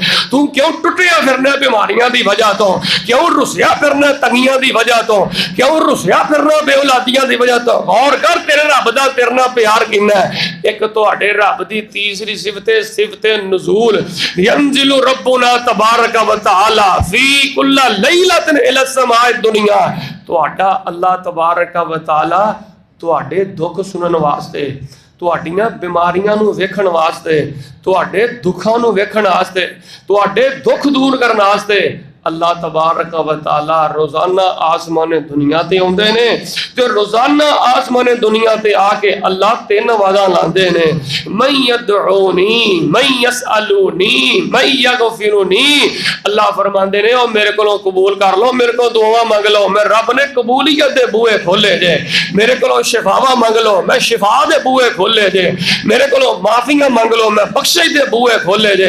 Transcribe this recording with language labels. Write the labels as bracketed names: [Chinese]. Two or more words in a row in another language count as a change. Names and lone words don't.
[Punjabi] ਤੂੰ ਕਿਉਂ ਟੁੱਟਿਆ ਫਿਰਨਾ ਬਿਮਾਰੀਆਂ ਦੀ ਵਜ੍ਹਾ ਤੋਂ, ਕਿਉਂ ਰੁਸਿਆ ਫਿਰਨਾ ਤੰਗੀਆਂ ਦੀ ਵਜ੍ਹਾ ਤੋਂ, ਕਿਉਂ ਰੁਸਿਆ ਫਿਰਨਾ ਬੇਔਲਾਦੀਆਂ ਦੀ ਵਜ੍ਹਾ ਤੋਂ? ਗੌਰ ਕਰ ਤੇਰੇ ਰੱਬ ਦਾ ਤੇਰੇ ਨਾਲ ਪਿਆਰ ਕਿੰਨਾ ਹੈ। ਇੱਕ ਤੁਹਾਡੇ ਰੱਬ ਦੀ ਤੀਸਰੀ ਸਿਫਤ ਨਜ਼ੂਲ। [Arabic] ينزل ربنا تبارك وتعالى في كل ليلة إلى سماء الدنيا. [Punjabi] ਤੁਹਾਡਾ ਅੱਲਾਹ [Arabic] تبارك وتعالى [Punjabi] ਤੁਹਾਡੇ ਦੁੱਖ ਸੁਣਨ ਵਾਸਤੇ, ਤੁਹਾਡੀਆਂ ਬਿਮਾਰੀਆਂ ਨੂੰ ਵੇਖਣ ਵਾਸਤੇ, ਤੁਹਾਡੇ ਦੁੱਖਾਂ ਨੂੰ ਵੇਖਣ ਵਾਸਤੇ, ਤੁਹਾਡੇ ਦੁੱਖ ਦੂਰ ਕਰਨ ਵਾਸਤੇ ਅੱਲਾਹ [Arabic] تبارك وتعالى [Punjabi] ਰੋਜ਼ਾਨਾ ਆਸਮਾਨੇ ਦੁਨੀਆ ਤੇ ਆਉਂਦੇ ਨੇ ਤੇ ਰੋਜ਼ਾਨਾ ਆਸਮਾਨੇ ਦੁਨੀਆ ਤੇ ਆ ਕੇ ਅੱਲਾਹ ਤਿੰਨ ਆਵਾਜ਼ਾਂ ਲਾਉਂਦੇ ਨੇ, [Arabic] من يدعوني, من يسألني, من يغفروني. [Punjabi] ਅੱਲਾਹ ਫਰਮਾਉਂਦੇ ਨੇ ਉਹ ਮੇਰੇ ਕੋਲੋਂ ਕਬੂਲ ਕਰ ਲਓ, ਮੇਰੇ ਕੋਲ ਦੁਆਵਾਂ ਮੰਗ ਲਓ, ਮੈਂ ਰੱਬ ਨੇ ਕਬੂਲੀਅਤ ਦੇ ਬੂਹੇ ਖੋਲੇ ਜੇ, ਮੇਰੇ ਕੋਲੋਂ ਸ਼ਿਫਾਵਾਂ ਮੰਗ ਲਓ, ਮੈਂ ਸ਼ਿਫਾ ਦੇ ਬੂਹੇ ਖੋਲੇ ਜੇ, ਮੇਰੇ ਕੋਲੋਂ ਮਾਫੀਆਂ ਮੰਗ ਲਓ, ਮੈਂ ਬਖਸ਼ਿਸ਼ ਦੇ ਬੂਹੇ ਖੋਲੇ ਜੇ।